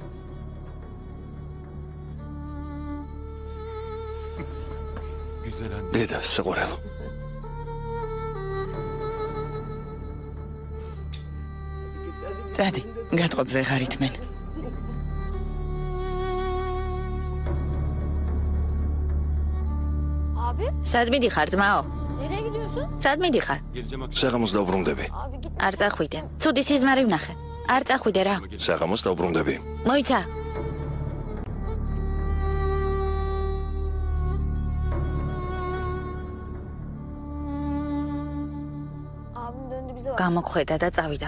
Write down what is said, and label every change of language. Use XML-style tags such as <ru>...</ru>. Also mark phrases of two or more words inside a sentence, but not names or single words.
<ka>დედა, საყვარელო. დადი, გატყობ ვეღარ ითმენ.</ka> <tr>Abi,</tr> <ka>სად მიდიხარ, ძმაო?</ka> <tr>nereye gidiyorsun?</tr> <ka>სად მიდიხარ? საღამოს დავბრუნდები. არ წახვიდე. ცუდი სიზმარი ვნახე. არ წახვიდე რა. საღამოს დავბრუნდები. მოიცა.</ka> <tr>Abim döndü bize bak.</tr> <ka>გამოგხვედა და წავიდა.</ka>